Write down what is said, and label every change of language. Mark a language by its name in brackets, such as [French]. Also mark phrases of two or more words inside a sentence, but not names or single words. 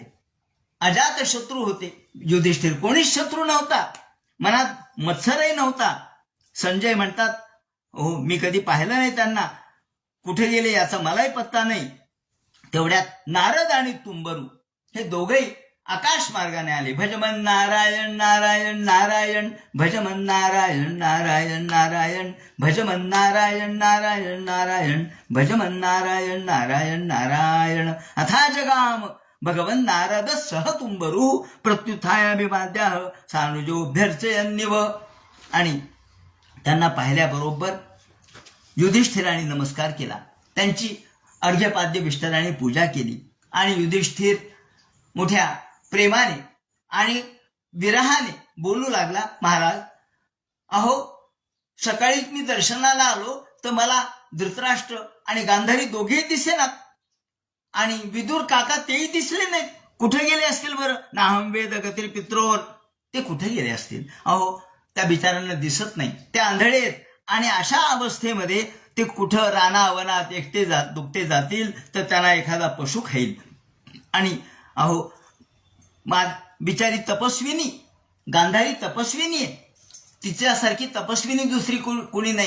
[Marathi] अजात शत्रू होते युधिष्ठिर, कोणीच शत्रू नव्हता, मनात मत्सरही नव्हता. संजय म्हणतात हो मी कधी पाहिलं नाही त्यांना, कुठे गेले याचा मलाही पत्ता नाही. तेवढ्यात नारद आणि तुंबरू हे दोघेही आकाश मार्गाने आले. [Hindi] भजमन नारायण नारायण नारायण, भजमन नारायण नारायण नारायण, भजमन नारायण नारायण नारायण, भजमन नारायण नारायण नारायण. [Sanskrit] अथा जगाम भगवन् नारद सह तुंबरू प्रत्युत्थायाभिवाद्याः सानुजोऽभ्यर्चयन्निव. [Marathi] आणि त्यांना पाहिल्याबरोबर युधिष्ठिराने नमस्कार केला. त्यांची अर्घ्यपाद्य विष्ठराने पूजा केली. आणि युधिष्ठिर मोठ्या प्रेमाने आणि विरहाने बोलू लागला, महाराज अहो, सकाळीच मी दर्शनाला आलो तर मला धृतराष्ट्र आणि गांधारी दोघेही दिसेनात आणि विदुर काका तेही दिसले नाहीत. कुठे गेले असतील बरं? [Sanskrit] नाहम वेद गतिर पित्रोर, [Marathi] ते कुठे गेले असतील? अहो, त्या बिचारांना दिसत नाही, ते आंधळे आहेत. आणि अशा अवस्थेमध्ये ते कुठं रानावनात एकटे दुकटे जातील तर त्यांना एखादा पशु खाईल. आणि अहो, बिचारी तपस्विनी गांधारी तपस्विनी आहे, तिच्यासारखी तपस्विनी दुसरी कोणी नाही.